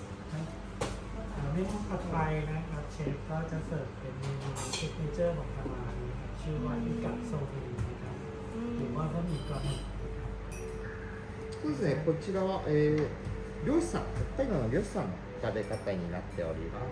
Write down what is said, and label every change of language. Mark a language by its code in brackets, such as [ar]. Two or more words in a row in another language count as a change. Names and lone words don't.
[th] เมนูถัดไปนะครับเชฟก็จะเสิร์ฟเป็นเมนูซิกเนเจอร์ของทางร้านนะครับชื่อว่าอิกะโซเทนะครับหรือว่าบะหมี่กรอบนะครับ [ja] そうですね、こちらは、漁師さん、北海道の漁師さんの食べ方になっております。